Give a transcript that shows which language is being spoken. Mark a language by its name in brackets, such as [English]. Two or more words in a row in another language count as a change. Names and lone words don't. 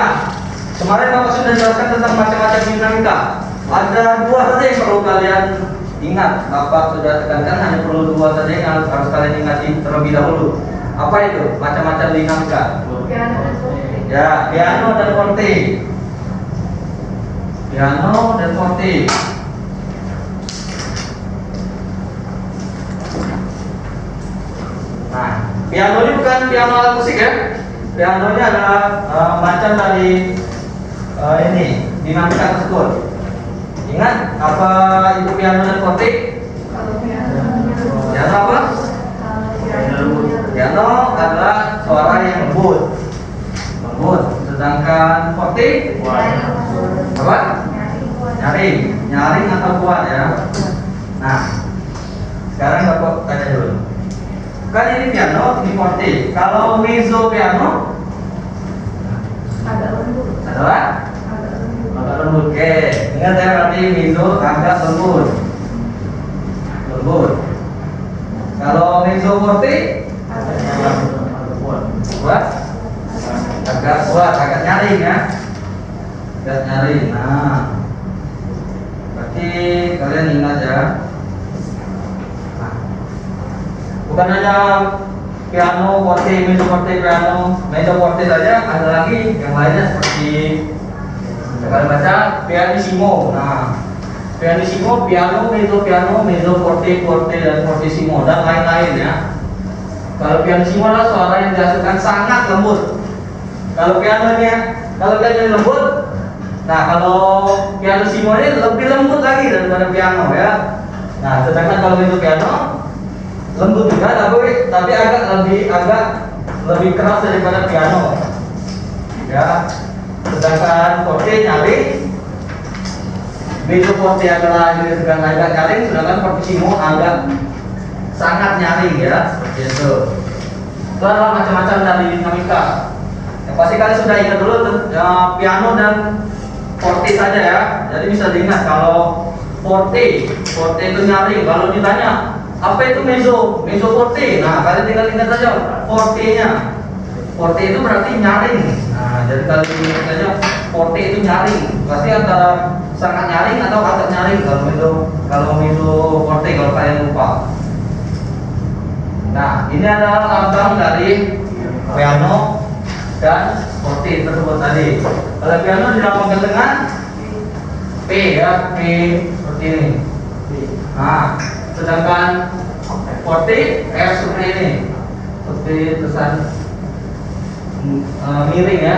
[Indonesian] Kemarin Bapak sudah jelaskan tentang macam-macam dinamika. Ada dua saja yang perlu kalian ingat. Bapak sudah tekankan hanya perlu dua saja yang harus kalian ingati terlebih dahulu. Apa itu macam-macam dinamika? Ya, piano dan forte. Piano dan forte. Nah, piano ini bukan piano alat musik ya. pianonya adalah macam dari ini dinamika tersebut. Ingat apa itu piano dan forte? Piano apa? Piano adalah suara yang lembut, sedangkan forte apa? Nyaring atau kuat ya. Nah, sekarang Bapak tanya dulu. Kan ini piano, ini forte. Kalau [Italian] mezzo piano [Indonesian] adalah agak lembut. Oke, ingat ya, berarti mezzo agak lembut. Kalau [Italian] mezzo forte [Indonesian] kuat, agak nyaring ya, agak nyaring. Nah, berarti kalian ingat ya. Nah, bukan hanya [Italian] piano forte, mezzo forte, piano mezzo forte [Indonesian] saja, ada lagi yang lainnya seperti kita baca pianissimo. Nah, [Italian] pianissimo, piano, mezzo forte, forte [Indonesian] dan fortissimo dan lain-lain ya. Kalau pianissimo adalah suara yang dihasilkan sangat lembut. Kalau pianonya lembut, nah kalau pianissimo ini lebih lembut lagi daripada piano ya. Nah, sedangkan kalau itu piano lembut juga, tapi agak lebih keras daripada piano ya. Sedangkan forte nyaring, [Italian] mezzo forte [Indonesian] adalah agak nyaring, sedangkan fortissimo agak sangat nyaring ya, seperti itu. Itu adalah macam-macam dari dinamika. Yang pasti kalian sudah ingat dulu piano dan forte saja ya. Jadi bisa diingat kalau forte itu nyaring. Kalau ditanya apa itu [Italian] mezzo forte, [Indonesian] nah kalian tinggal ingat saja forte-nya. Forte itu berarti nyaring. Nah, jadi kalian ingat saja forte itu nyaring. Pasti antara sangat nyaring atau agak nyaring kalau [Italian] mezzo forte [Indonesian] kalau kalian lupa. Nah, ini adalah lambang dari piano dan forte tersebut tadi. Kalau piano dilambangkan dengan P ya, P seperti ini. Nah, sedangkan forte F seperti ini, seperti tulisan miring ya.